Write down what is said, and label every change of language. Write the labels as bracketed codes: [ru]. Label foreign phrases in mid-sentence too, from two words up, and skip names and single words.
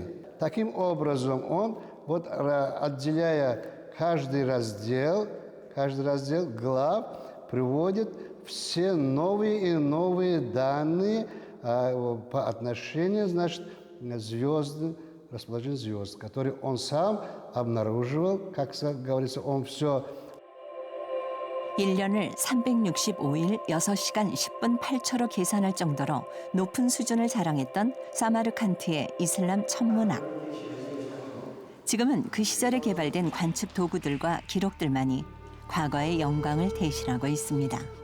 [ru] Таким образом, он, вот отделяя каждый раздел глав, приводит все новые и новые данные по отношению, значит, звезд, расположение звезд, которые он сам обнаруживал, как говорится, он все [ko] 1년을 365일 6시간 10분 8초로 계산할 정도로 높은 수준을 자랑했던 사마르칸트의 이슬람 천문학. 지금은 그 시절에 개발된 관측 도구들과 기록들만이 과거의 영광을 대신하고 있습니다.